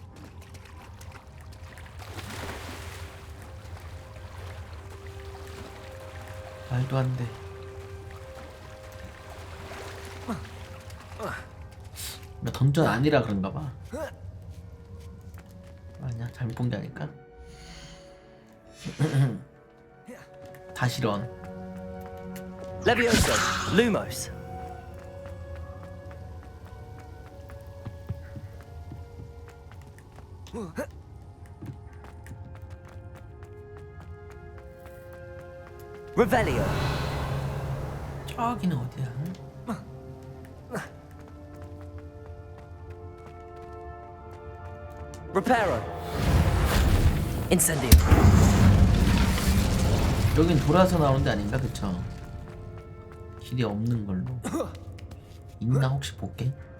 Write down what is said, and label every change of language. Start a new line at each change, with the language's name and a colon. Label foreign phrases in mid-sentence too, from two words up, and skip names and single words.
Korean: 말도 안 돼. 나 던전 아니라 그런가 봐. 아니야, 잘못 본 게 아닐까? 다시 런.
Latin: Levioso, Lumos. Revelio.
Korean: 저기는 어디야?
Latin: Reparo. Incendio.
Korean: 여긴 돌아서 나오는 데 아닌가? 그쵸? 길이 없는 걸로. 있나 혹시 볼게.